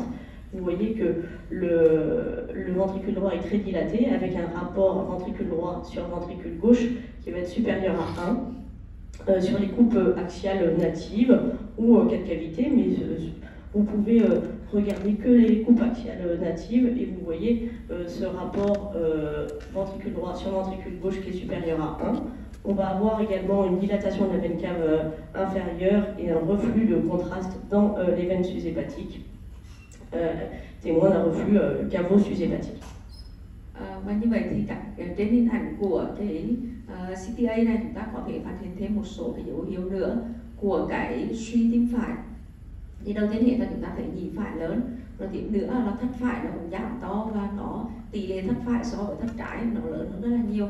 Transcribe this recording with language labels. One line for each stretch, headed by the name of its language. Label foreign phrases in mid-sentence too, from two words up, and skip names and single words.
French: Vous voyez que le ventricule droit est très dilaté, avec un rapport ventricule droit sur ventricule gauche qui va être supérieur à 1, sur les coupes axiales natives ou 4 cavités, mais vous pouvez regarder que les coupes axiales natives et vous voyez ce rapport ventricule droit sur ventricule gauche qui est supérieur à 1. On va avoir également une dilatation de la veine cave inférieure et un reflux de contraste dans les veines sus-hépatiques, témoin d'un reflux cavo-sus-hépatique.
Vietnamese: Và như vậy thì trên hình ảnh của cái CTA này chúng ta có thể phát hiện thêm một số cái dấu hiệu nữa của cái suy tim phải. Thì đầu tiên hiện là chúng ta thấy nhĩ phải lớn, rồi tiếp nữa là thất phải nó cũng giảm to và nó tỷ lệ thất phải so với thất trái nó lớn hơn rất là nhiều.